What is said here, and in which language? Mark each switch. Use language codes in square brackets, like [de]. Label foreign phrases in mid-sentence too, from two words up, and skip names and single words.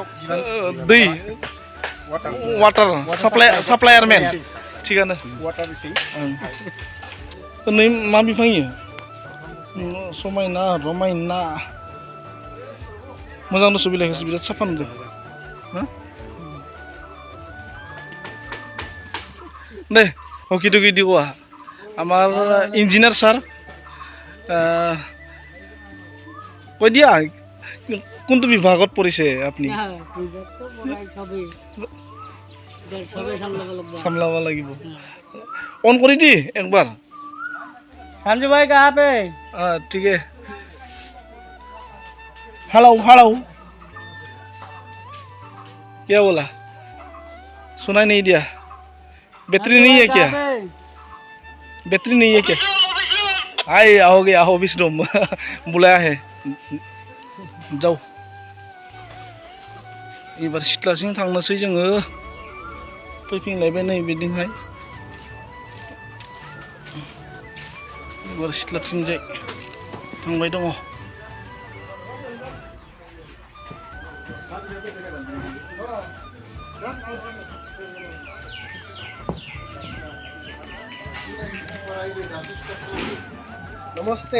[brx] दै वाटार साप्लायारमेन थिगानो वाटार एसे नै मा बिफां इयो समायना रमायना मोजां दस बिलाइखौसो बिराद साफा नुदों [as] দে হকি টকি দি কোৱা আমাৰ ইঞ্জিনিয়াৰ ছাৰ কৈ দিয়া কোনটো বিভাগত পৰিছে আপুনি সামলাব লাগিব অন কৰি দি একবাৰ [hi] संजू भाई कहाँ पे ठीक है हेलो हेलो क्या बोला सुनाई नहीं दिया बैटरी नहीं है क्या बैटरी नहीं है क्या आए आओगे आओ [en] office room [hi] बुलाया है जाओ [brx] एबार सिथ्लासिम थांनोसै जोङो फैफिनलायबाय नै बिदिहाय एबार सिथ्लाथिंजाय थांबाय दङ नमस्ते